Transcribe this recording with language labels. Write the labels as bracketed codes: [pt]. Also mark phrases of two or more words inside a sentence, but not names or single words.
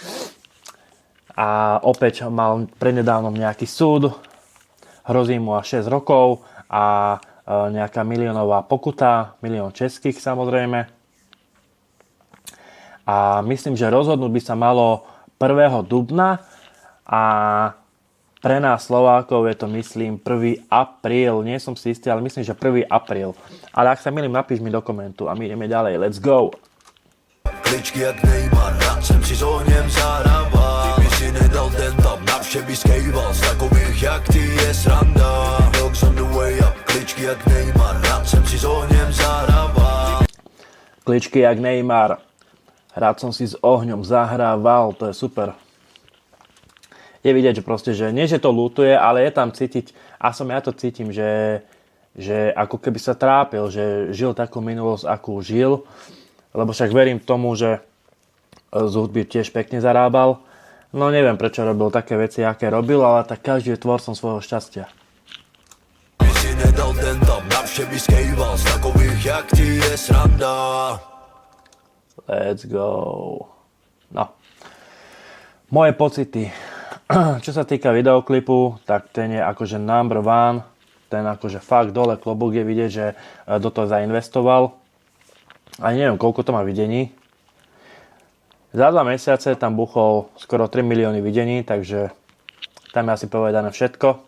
[sk] A opäť mal prednedávnom nejaký súd, hrozí mu až 6 rokov a nejaká miliónová pokuta, 1 000 000 českých samozrejme. A myslím, že rozhodnúť by sa malo 1. dubna a pre nás Slovákov je to, myslím, 1. apríl. Nie som si istý, ale myslím, že 1. apríl. Ale ak sa milím, napíš mi do komentu a my ideme ďalej. [en] Let's go! [cs] Kličky jak Neymar, rád jsem si s ohněm zahrával. Kdyby si nedal ten tam, navštěvy skejval. Z takových jak ty je sranda. [en] Dogs on the way up, [cs] kličky jak Neymar, rád jsem si s ohněm zahrával. Kličky jak Neymar, [sk] rád som si s ohňom zahrával. To je super. Je vidieť, že proste, že nie, že to ľutuje, ale je tam cítiť, a ja to cítim, že ako keby sa trápil, že žil takú minulosť, akú žil, lebo však verím tomu, že z hudby tiež pekne zarábal. No neviem, prečo robil také veci, aké robil, ale tak každý je tvorcom svojho šťastia. [cs] Kdyby si nedal ten tam, navštěvy skejval. Z takových jak ty je sranda. [en] Let's go. No. [sk] Moje pocity. Čo sa týka videoklipu, tak ten je akože [en] number one, [sk] ten akože fakt dole klobúk, je vidieť, že do toho zainvestoval. A neviem, koľko to má videní. Za 2 mesiace tam buchol skoro 3 milióny videní, takže tam je asi povedané všetko.